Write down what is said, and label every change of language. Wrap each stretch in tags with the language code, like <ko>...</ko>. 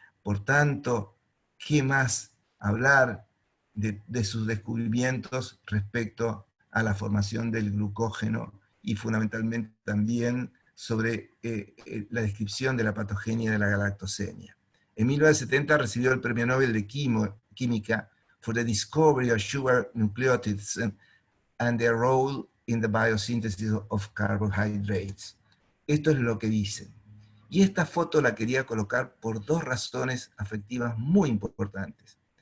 <es>Por tanto, ¿qué más hablar de sus descubrimientos respecto a la formación del glucógeno y fundamentalmente también sobre la descripción de la patogenia de la galactosemia? En 1970 recibió el Premio Nobel de Química</es> <en>for the discovery of sugar nucleotides and their role in the biosynthesis of carbohydrates.</en> <es>Esto es lo que dicen. Y esta foto la quería colocar por dos razones afectivas muy importantes.</es>